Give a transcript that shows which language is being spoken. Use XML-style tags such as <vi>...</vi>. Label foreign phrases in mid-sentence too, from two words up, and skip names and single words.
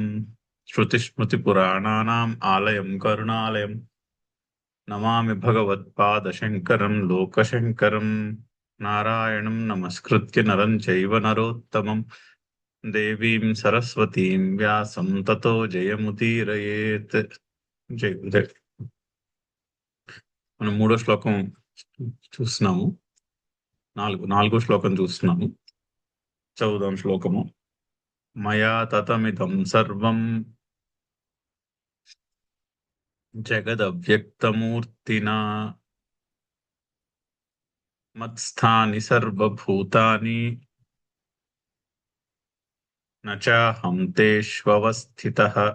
<sa>श्रुतिस्मृतिपुराणानाम् आलयं करुणालयम् नमामि भगवत्पादशङ्करं लोकशङ्करं। नारायणं नमस्कृत्य नरं चैव नरोत्तमं देवीं सरस्वतीं व्यासं ततो जयमुदीरयेत्।</sa> <te>జై జై. మనం మూడో శ్లోకం చూస్తున్నాము. నాలుగో శ్లోకం చూస్తున్నాము. చదువుదాం శ్లోకము.</te> <sa>మయా తతమిదం సర్వం జగదవ్యక్తమూర్తినా మత్స్థాని సర్వభూతాని నచాహం తేష్వస్థితః.</sa>